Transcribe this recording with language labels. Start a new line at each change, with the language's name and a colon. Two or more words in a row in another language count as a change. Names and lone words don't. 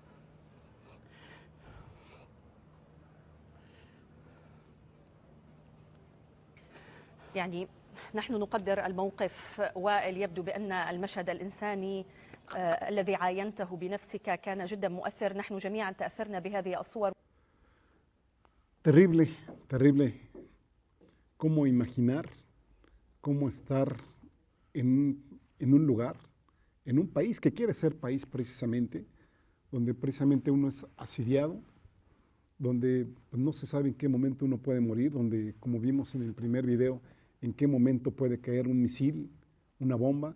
Arabic: يعني نحن نقدر الموقف، وائل. يبدو بأن المشهد الإنساني الذي عاينته بنفسك كان جدا مؤثر. نحن جميعا تأثرنا بهذه الصور.
Spanish: Terrible, terrible. Cómo imaginar, cómo estar en un lugar, en un país que quiere ser país precisamente, donde precisamente uno es asediado, donde no se sabe en qué momento uno puede morir, donde, como vimos en el primer video, en qué momento puede caer un misil, una bomba.